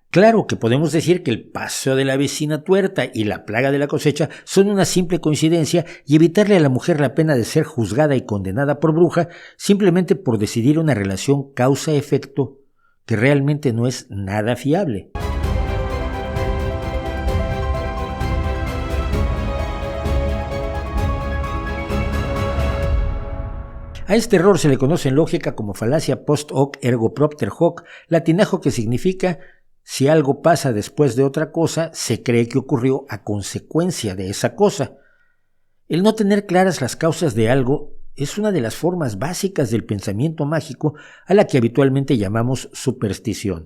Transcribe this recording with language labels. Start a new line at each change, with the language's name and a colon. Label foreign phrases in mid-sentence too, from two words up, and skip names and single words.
Spanish: Claro que podemos decir que el paso de la vecina tuerta y la plaga de la cosecha son una simple coincidencia y evitarle a la mujer la pena de ser juzgada y condenada por bruja simplemente por decidir una relación causa-efecto que realmente no es nada fiable. A este error se le conoce en lógica como falacia
Latin: post hoc ergo propter hoc,
Spanish: latinajo que significa si algo pasa después de otra cosa, se cree que ocurrió a consecuencia de esa cosa. El no tener claras las causas de algo es una de las formas básicas del pensamiento mágico a la que habitualmente llamamos superstición.